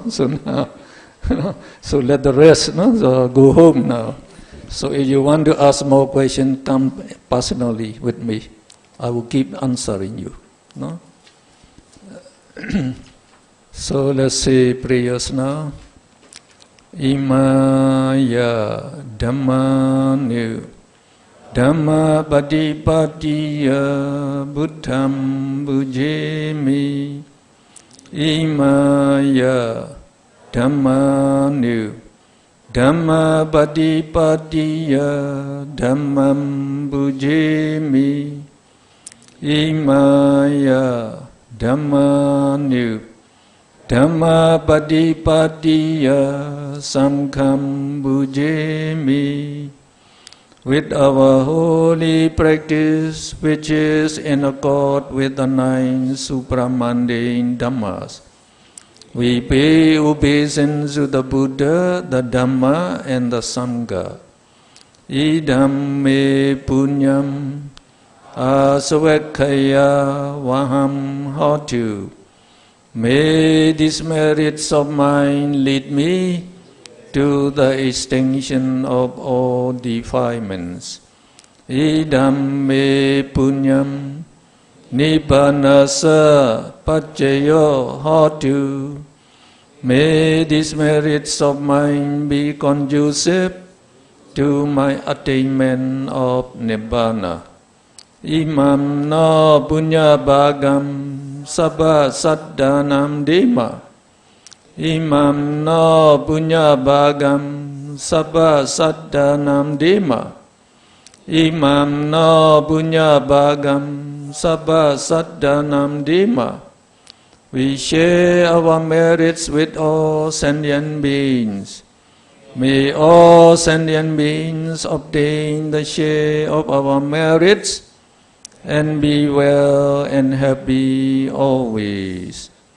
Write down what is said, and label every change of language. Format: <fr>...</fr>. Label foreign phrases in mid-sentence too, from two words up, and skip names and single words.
<en>So now, so let the rest, no? So go home now. So if you want to ask more questions, come personally with me. I will keep answering you, no? So let's say prayers now.</en> <pi>Imaya Dhammanu Dhamma Patipatiya Buddham Bujemi. Imaya Dhammanu Dhamma Patipatiya Dhammam Bujemi. Imaya Dhammanu Dhamma Patipatiya Samkham Bujemi.</pi> <en>With our holy practice, which is in accord with the 9 supramundane Dhammas, we pay obeisance to the Buddha, the Dhamma, and the Sangha.</en> <pi>Idam me punyam asavakaya vaham hotu.</pi> <en>May these merits of mine lead me to the extinction of all defilements.</en> <pi>Idam me punyam nibbanasa paccaya hotu.</pi> <en>May these merits of mine be conducive to my attainment of Nibbana.</en> <pi>Imam na punya bhagam sabba saddhanam dema. Imam na punya bhagam sabba saddhanam dema. Imam na punya bhagam sabba saddhanam dema.</pi> <en>We share our merits with all sentient beings. May all sentient beings obtain the share of our merits and be well and happy always.</en>